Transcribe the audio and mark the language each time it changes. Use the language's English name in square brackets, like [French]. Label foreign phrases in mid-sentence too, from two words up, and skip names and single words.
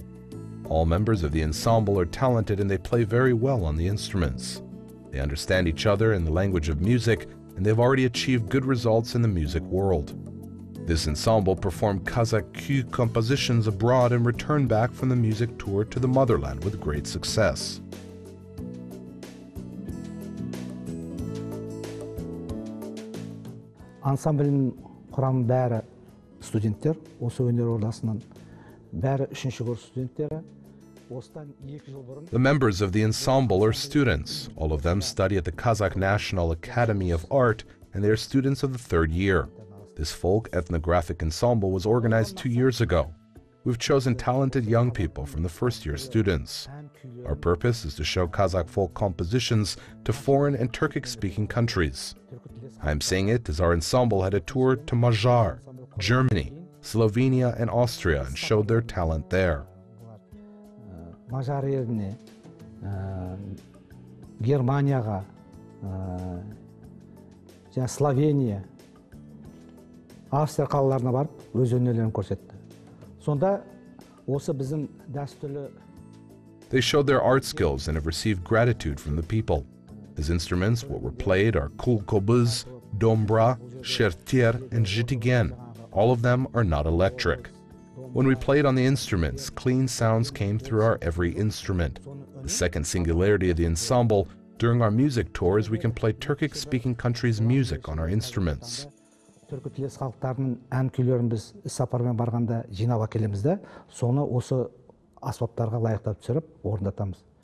[English] All members of the ensemble are talented and they play very well on the instruments. They understand each other in the language of music, and they've already achieved good results in the music world. This ensemble performed Kazakh kyui compositions abroad and returned back from the music tour to the motherland with great success. [Kazakh] Ансамбльнің құрамы бәрі студенттер, осы өнер ордасының бәрі 3-ші курс студенттері. [English] The members of the ensemble are students. All of them study at the Kazakh National Academy of Art, and they are students of the 3rd year. This folk ethnographic ensemble was organized 2 years ago. We've chosen talented young people from the 1st-year students. Our purpose is to show Kazakh folk compositions to foreign and Turkic-speaking countries. I'm saying it as our ensemble had a tour to Majar, Germany, Slovenia, and Austria and showed their talent there. [Kazakh] Majar yerine, Germaniyaga, Sloveniya, Австрия қалаларына барып, өз өнерлерін көрсетті. Сонда осы біздің дәстүрлі. [English] They showed their art skills and have received gratitude from the people. As instruments, what were played are kul-kobuz, dombra, shertir, and zhitigen. All of them are not electric. When we played on the instruments, clean sounds came through our every instrument. The second singularity of the ensemble during our music tour is we can play Turkic-speaking countries' music on our instruments. [Kazakh] Түркі тілес халықтарының ән күйлерін біз сапармен барғанда жинап әкелеміз де, соны осы аспаптарға лайықтап түсіріп орындатамыз.